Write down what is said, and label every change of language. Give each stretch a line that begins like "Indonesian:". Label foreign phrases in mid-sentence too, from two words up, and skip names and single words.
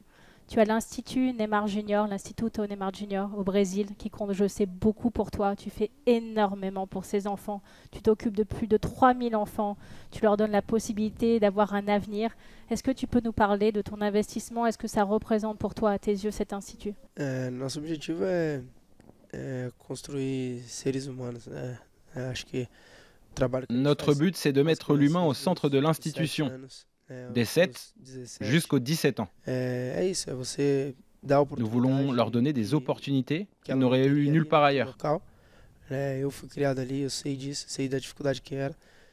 French: Tu as l'Institut Neymar Junior, l'Instituto Neymar Junior au Brésil, qui compte, je sais, beaucoup pour toi. Tu fais énormément pour ces enfants. Tu t'occupes de plus de 3000 enfants. Tu leur donnes la possibilité d'avoir un avenir. Est-ce que tu peux nous parler de ton investissement? Est-ce que ça représente pour toi, à tes yeux, cet institut?
Portuguese: Nosso objetivo é construir seres humanos. Acho que
French: notre but, c'est de mettre l'humain au centre de l'institution, des 7 jusqu'aux 17 ans. Nous voulons leur donner des opportunités qu'ils n'auraient eues nulle part ailleurs.